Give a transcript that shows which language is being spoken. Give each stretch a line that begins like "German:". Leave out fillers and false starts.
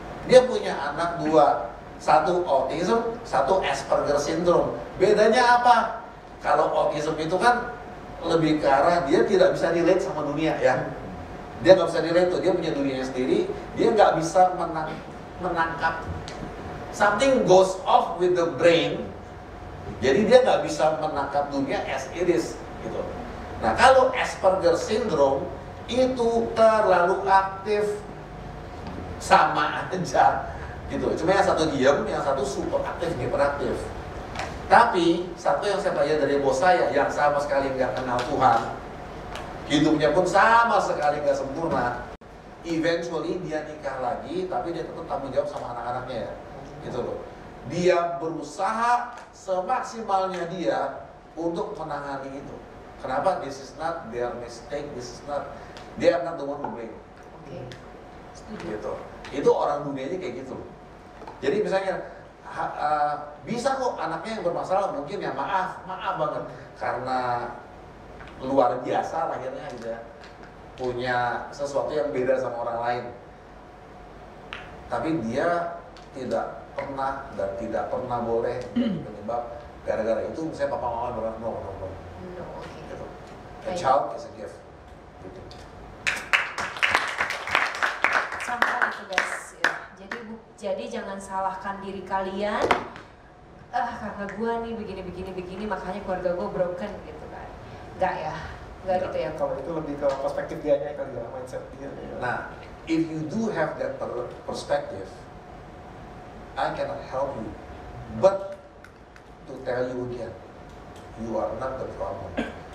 Indonesian: Dia punya anak dua. Satu autism, satu Asperger syndrome. Bedanya apa? Kalau autism itu kan lebih ke arah dia tidak bisa relate sama dunia ya. Dia nggak bisa relate tuh, dia punya dunianya sendiri. Dia nggak bisa menangkap.
English: Something goes off with the brain.
Indonesian: Jadi dia nggak bisa menangkap dunia
English: as it is
Indonesian: gitu. Nah, kalau Asperger syndrome itu terlalu aktif, sama aja gitu. Cuma yang satu diam, yang satu super aktif, hiperaktif. Tapi satu yang saya pelajari dari bos saya yang sama sekali nggak kenal Tuhan, hidupnya pun sama sekali nggak sempurna. Eventually dia nikah lagi, tapi dia tetap tanggung jawab sama anak-anaknya ya, gitu loh. Dia berusaha semaksimalnya dia untuk menangani itu. Kenapa?
English: This is not their mistake, this is not, they are not the one who blame.
Indonesian: Oke. Gitu. Itu orang dunianya kayak gitu. Jadi misalnya bisa kok anaknya yang bermasalah mungkin ya maaf banget karena luar biasa lahirnya gitu ya, punya sesuatu yang beda sama orang lain. Tapi dia tidak pernah dan tidak pernah boleh penyebab gara-gara itu misalnya papa mama bilang no. Gitu.
English: A child is a gift. Gitu.
Indonesian: Sama itu guys ya. Jadi jangan salahkan diri kalian. Karena gue nih begini makanya keluarga gue broken gitu kan. Enggak ya. Enggak gitu ya. Kalau itu lebih ke perspektif dianya kali ya, mindset dia.
English: Nah, if you do have that perspective, I cannot help you. But to tell you again, you are not the problem.